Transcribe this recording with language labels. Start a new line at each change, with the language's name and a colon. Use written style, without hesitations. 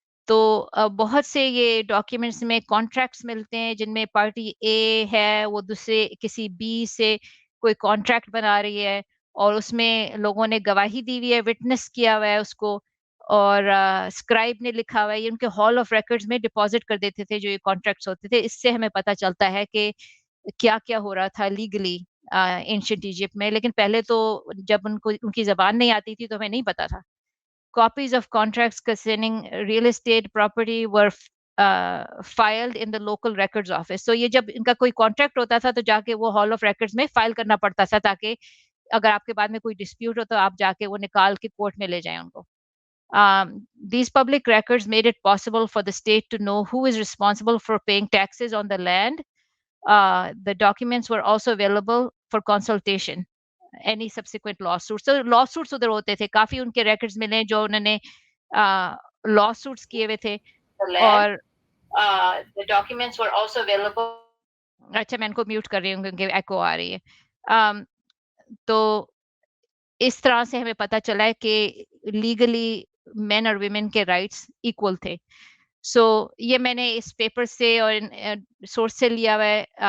Hindi: तो बहुत से ये डॉक्यूमेंट्स में कॉन्ट्रैक्ट्स मिलते हैं जिनमें पार्टी ए है, वो दूसरे किसी बी से कोई कॉन्ट्रैक्ट बना रही है, और उसमें लोगों ने गवाही दी हुई है, विटनेस किया हुआ है उसको, और स्क्राइब ने लिखा हुआ है। ये उनके हॉल ऑफ रिकॉर्ड्स में डिपॉजिट कर देते थे जो ये कॉन्ट्रैक्ट्स होते थे। इससे हमें पता चलता है कि क्या-क्या हो रहा था लीगली एंशिएंट इजिप्ट में। लेकिन पहले तो जब उनको उनकी ज़बान नहीं आती थी तो हमें नहीं पता था।
English: Copies of contracts concerning real estate property were filed in the local records office.
Hindi: So ये जब इनका कोई कॉन्ट्रैक्ट होता था तो जाके वो हॉल ऑफ रिकॉर्ड्स में फाइल करना पड़ता था, ताकि अगर आपके बाद में कोई डिस्प्यूट हो तो आप जाके वो निकाल के कोर्ट में ले जाएं उनको।
English: These public records made it possible for the state to know who is responsible for paying taxes on the land. The documents were also available for consultation. Any subsequent lawsuits.
Hindi: So lawsuits उधर होते थे, काफी उनके records मिले जो उन्होंने lawsuits किए हुए थे।
English: The land, the documents were also available.
Hindi: अच्छा, मैं इनको म्यूट कर रही हूँ क्योंकि एको आ रही है। तो इस तरह से हमें पता चला है कि लीगली मेन और वुमेन के राइट्स इक्वल थे। सो ये मैंने इस पेपर से और सोर्स से लिया हुआ है।